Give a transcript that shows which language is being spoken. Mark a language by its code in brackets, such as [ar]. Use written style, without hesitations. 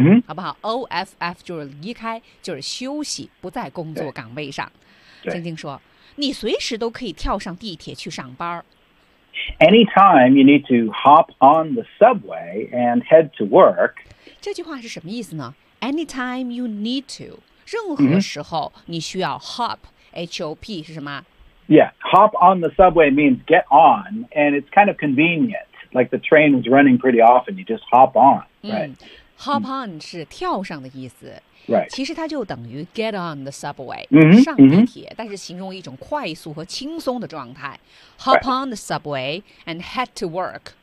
[zh] 好不好 ？Off 就是离开，就是休息，不在工作岗位上。静静说，你随时都可以跳上地铁去上班。 [en] Anytime you need to hop on the subway and head to work. [zh] 这句话是什么意思呢？ [en] Anytime you need to, [zh] 任何时候你需要 hop, H-O-P 是什么？ [en] Yeah, hop on the subway means get on, and it's kind of convenient. Like the train is running pretty often, you just hop on, right? Hop on [zh] 是跳上的意思。 [en] Right. [zh] 其实它就等于 [en] get on the subway, [zh] 上地铁，但是形容一种快速和轻松的状态。 [en] Hop on the subway and head to work.